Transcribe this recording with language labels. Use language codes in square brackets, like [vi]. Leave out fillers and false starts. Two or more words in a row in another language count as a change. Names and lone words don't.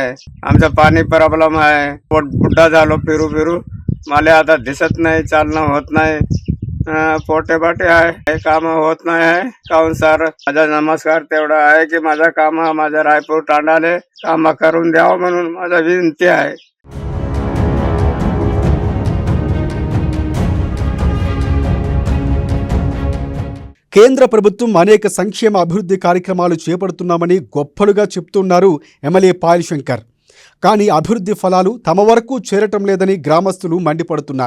[mr] आमचं पाणी प्रॉब्लेम आहे. बुड्ढा झालो फिरू. मला आता दिसत नाही. चालणं होत नाही. पोटे बाटे आहे. काम होत नाही आहे. काहून सर माझा नमस्कार तेवढा आहे की माझा काम माझ्या रायपूर तांडाले काम करून द्यावं म्हणून माझा विनंती आहे. [te] కేంద్ర ప్రభుత్వం అనేక సంక్షేమ అభివృద్ధి కార్యక్రమాలు చేపడుతున్నామని గొప్పలుగా చెప్తున్నారు ఎమ్మెల్యే పాయల్ శంకర్. కానీ అభివృద్ధి ఫలాలు తమ వరకు చేరటం లేదని గ్రామస్తులు మండిపడుతున్నారు.